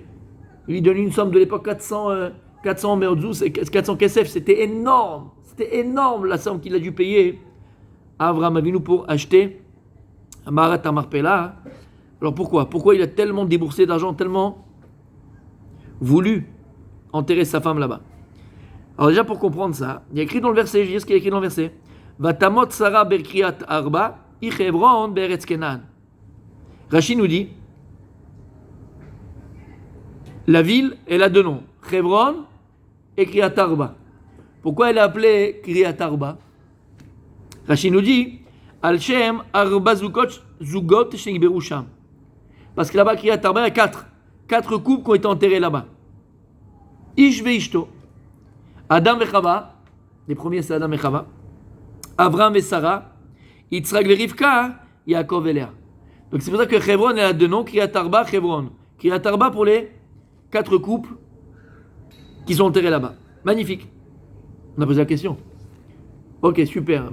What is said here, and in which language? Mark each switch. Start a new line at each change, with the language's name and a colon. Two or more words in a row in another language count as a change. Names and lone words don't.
French: Il lui donne une somme de l'époque, 400 merdzous, 400 kesef, c'était énorme la somme qu'il a dû payer à Avraham Avinu pour acheter Marat Marpella. Alors pourquoi il a tellement déboursé d'argent, tellement voulu enterrer sa femme là-bas? Alors déjà pour comprendre ça, il y a écrit dans le verset, je vais dire ce qu'il y a écrit dans le verset.
Hebrew: ותמת שרה בקרית ארבע, היא חברון בארץ כנען.
French: Rashi nous dit, la ville, elle a deux noms, Hebron et Kriat Arba. Pourquoi elle est appelée Kriat Arba?
Hebrew: Rashi nous dit, על שם ארבע זוגות שנקברו שם.
French: Parce que là-bas, Kriat Arba, il y a quatre couples qui ont été enterrés là-bas.
Hebrew: איש ואשתו.
French: Adam et Chava, les premiers c'est Adam et Chava. Avram et Sarah. Yitzhak et Rivka, Yaakov et Léa. Donc c'est pour ça que Hebron, elle a deux noms, Kriat Arba, Hebron. Kriat Arba pour les quatre couples qui sont enterrés là-bas. Magnifique. On a posé la question. Ok, super.